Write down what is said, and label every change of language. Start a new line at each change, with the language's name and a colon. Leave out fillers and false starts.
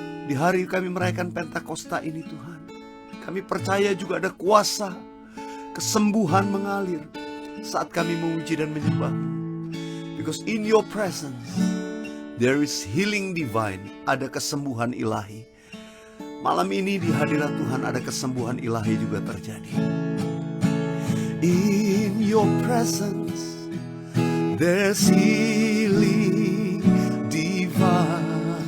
Indonesian: Di hari kami merayakan Pentakosta ini Tuhan, kami percaya juga ada kuasa kesembuhan mengalir saat kami memuji dan menyembah.
English: Because in your presence there is healing divine.
Indonesian: Ada kesembuhan ilahi. Malam ini di hadirat Tuhan ada kesembuhan ilahi juga terjadi.
English: In your presence there's healing divine.